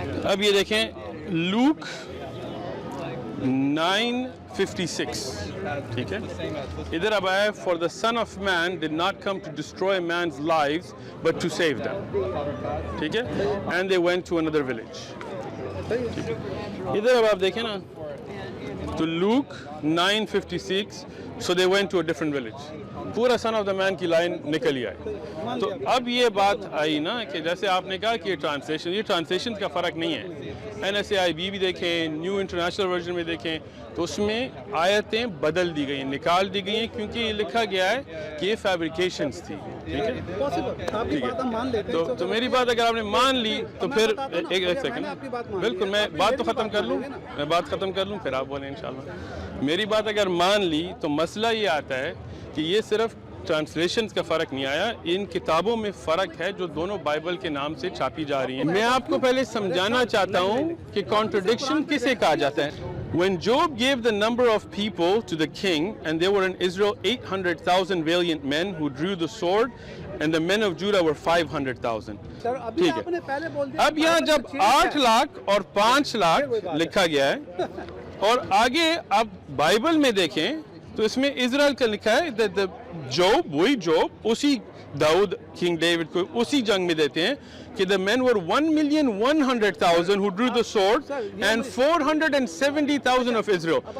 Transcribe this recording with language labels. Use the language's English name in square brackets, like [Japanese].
[Urdu] اب یہ دیکھیں لوک 9:56, ٹھیک ہے, ادھر اب آیا [English] for the son of man did not come to destroy man's lives but to save them, [Urdu] ٹھیک ہے, [English] and they went to another village. [Urdu] ادھر اب آپ دیکھیں نا تو لوک 9:56 [English] so they went to a different village. [Urdu] پورا [English] son of the man [Urdu] کی لائن نکل آئی. تو اب یہ بات آئی نا کہ جیسے آپ نے کہا کہ یہ ٹرانسلیشن کا فرق نہیں ہے. NSAIB بھی دیکھیں, نیو انٹرنیشنل ورژن میں دیکھیں, تو اس میں آیتیں بدل دی گئی ہیں, نکال دی گئی ہیں, کیونکہ یہ لکھا گیا ہے کہ یہ فیبریکیشنز تھی. ٹھیک ہے, تو میری بات اگر آپ نے مان لی تو پھر ایک سیکنڈ, بالکل میں بات تو ختم کر لوں, پھر آپ بولیں انشاءاللہ. میری بات اگر مان لی تو مسئلہ یہ آتا ہے کہ یہ صرف ٹرانسلیشنز کا فرق نہیں آیا, ان کتابوں میں فرق ہے جو دونوں بائبل کے نام سے چھاپی جا رہی ہیں. میں آپ کو پہلے سمجھانا چاہتا ہوں کہ کانٹرڈکشن کسے کہا جاتا ہے. [English] When Job gave the number of people to the king, and there were in Israel 800,000 valiant men who drew the sword, and the men of Judah were 500,000. [Urdu] ٹھیک ہے, اب یہاں جب 8 لاکھ اور 5 لاکھ لکھا گیا ہے, اور آگے آپ بائبل میں دیکھیں تو اس میں اسرائیل کا لکھا ہے جوب, وہی جوب, اسی داؤد کنگ ڈیوڈ کو اسی جنگ میں دیتے ہیں کہ [English] the men were 1,100,000 who drew the sword and 470,000 of Israel.